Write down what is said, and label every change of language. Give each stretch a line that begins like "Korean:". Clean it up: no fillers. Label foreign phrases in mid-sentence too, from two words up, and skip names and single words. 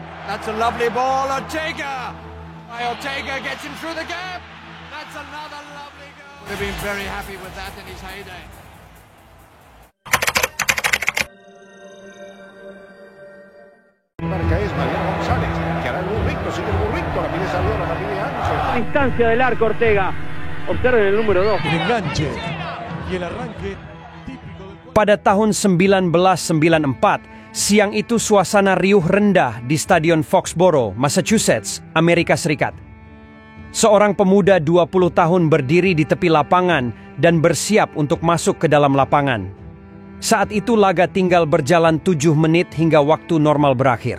English: That's a lovely ball, Ortega. Ortega gets him through the gap. That's another lovely goal. Would have been very happy with that in his heyday.
Spanish: Marca es Mariano González, que hará el burrito, sigue el burrito, la pide Salvador, la pide Ancho. A distancia del arco Ortega. Observen el número 2. El enganche y el arranque típico del...
Indonesian: Pada tahun 1994, siang itu suasana riuh rendah di Stadion Foxborough, Massachusetts, Amerika Serikat. Seorang pemuda 20 tahun berdiri di tepi lapangan dan bersiap untuk masuk ke dalam lapangan. Saat itu laga tinggal berjalan 7 menit hingga waktu normal berakhir.